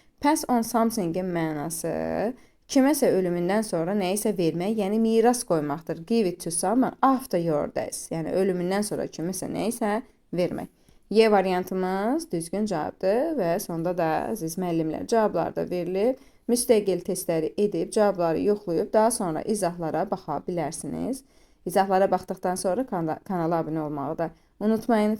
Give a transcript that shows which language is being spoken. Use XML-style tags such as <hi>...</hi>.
<en>Pass on something-</en> <az>in mənası kiməsə ölümündən sonra nəyisə vermək, yəni miras qoymaqdır.</az> <en>Give it to someone after your death.</en> <az>Yəni ölümündən sonra kiməsə nəyisə vermək. Y variantımız düzgün cavabdır və sonda da əziz müəllimlər cavablar da verilib. Müstəqil testləri edib, cavabları yoxlayıb, daha sonra izahlara baxa bilərsiniz. İzahlara baxdıqdan sonra kanala abunə olmağı da unutmayın.</az>